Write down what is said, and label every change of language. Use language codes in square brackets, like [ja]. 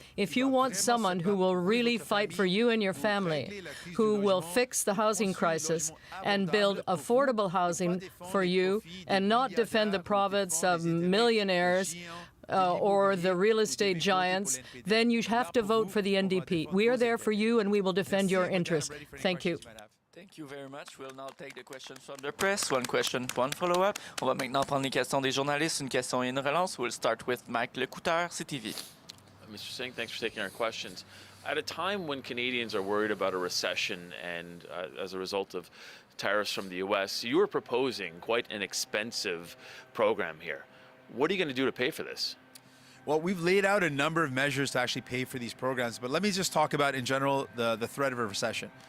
[en] If you want someone who will really fight for you and your family, who will fix the housing crisis and build affordable housing for you and not defend the province of millionaires or the real estate giants, then you have to vote for the NDP. We are there for you, and we will defend your interests. Thank you. Thank you very much. We'll now take the questions from the press. One question, one follow-up. [fr] On va maintenant prendre les questions des journalistes, une question et une relance. [en] We'll start with Mike Lecouteur, CTV. Mr. Singh, thanks for taking our questions. At a time when Canadians are worried about a recession and as a result of tariffs from the U.S., you are proposing quite an expensive program here. What are you going to do to pay for this? Well, we've laid out a number of measures to actually pay for these programs, but let me just talk about in general the threat of a recession.